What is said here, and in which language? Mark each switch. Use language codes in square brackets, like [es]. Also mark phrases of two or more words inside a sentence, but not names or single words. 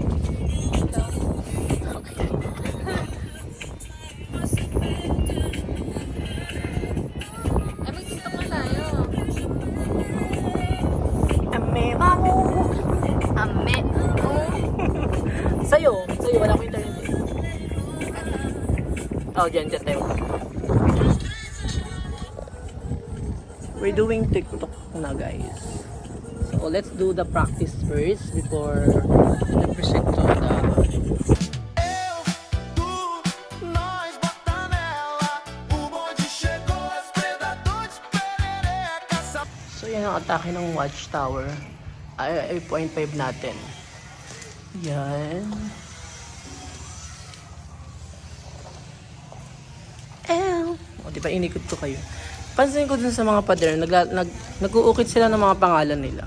[tl] Ay, mag-tiktok na tayo. Ame, mamo! Ame. Sa'yo, wala ko internet eh. Oh, dyan tayo. [en] We're doing TikTok na guys. So let's do the practice first before the present to the... [pt] Nós bota nela. O bonde chegou, os predadores perereca. [tl] So yan ang atake ng Watchtower. Ay 0.5 natin. Yan. O diba inikot ko kayo. Pansin ko dun sa mga pader, nag-uukit sila ng mga pangalan nila.